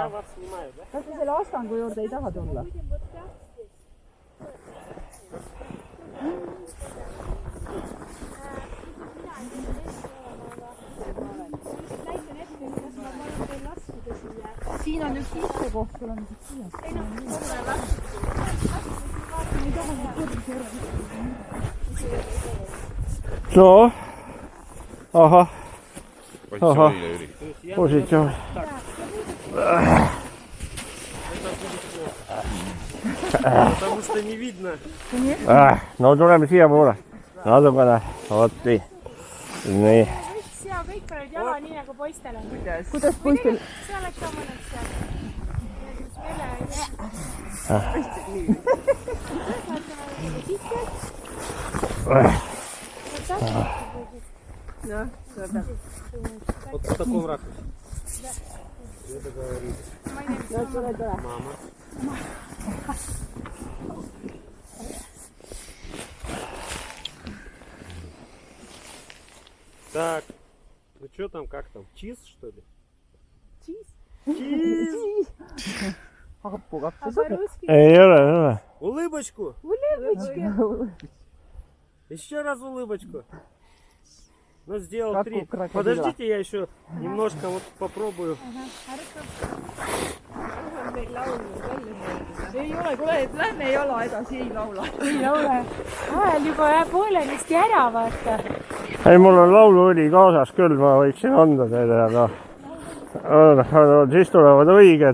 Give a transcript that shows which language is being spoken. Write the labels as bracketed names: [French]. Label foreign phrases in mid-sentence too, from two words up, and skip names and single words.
[Estonian] Kas te selle astangu juurde ei taha tulla? Siin on üks istekoht, sul on siia. No. Ahah, Positsioonile, Jüri. positsioon. [Russian] Потому что не видно. [Estonian] No tuleme siiapoole. Natukene. Vot nii. Nii. kõik pannud jala nii nagu poistele. kuidas poistel? See oleks ka mõnus seal. Noh, seda. [Russian] Вот в таком ракурсе. Я договорилась. Мама. Так, ну что там, как там? Чиз, что ли? Чиз? [Estonian] Ei ole. [Russian] Улыбочку? Еще раз улыбочку. Ну, сделал Как 3. у крокодила. Подождите, я еще немножко вот попробую. [Estonian] ei ole, kuule, lähme jala edasi, ei laula. ei ole. Vahel juba jääb poolenisti ära, vaata. Ei, mul on lauluõli kaasas küll, ma võiksin anda teile, aga siis tulevad õiged.